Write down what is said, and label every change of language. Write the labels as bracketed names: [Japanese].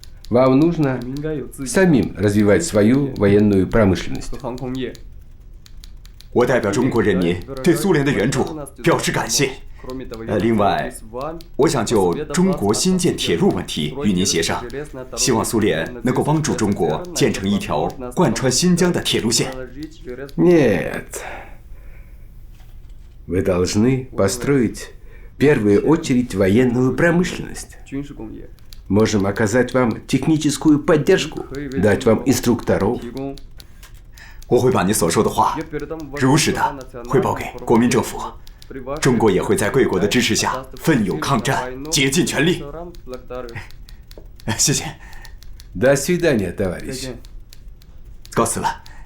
[Russian] Вам нужно самим развивать свою военную промышленность. [Chinese] 我代表中国人民对苏联的援助表示感谢。另外，我想就中国新建铁路问题与您协商，希望苏联能够帮助中国建成一条贯穿新疆的铁路线。 [Russian] Нет. Вы должны построить в первую очередь военную промышленность. Можем оказать вам техническую поддержку, дать вам инструкторов. [Chinese] 我会把您所说的话如实的汇报给国民政府，中国也会在贵国的支持下奋勇抗战，竭尽全力。谢谢。 [Russian] До свидания, товарищ. [Chinese] 告辞了。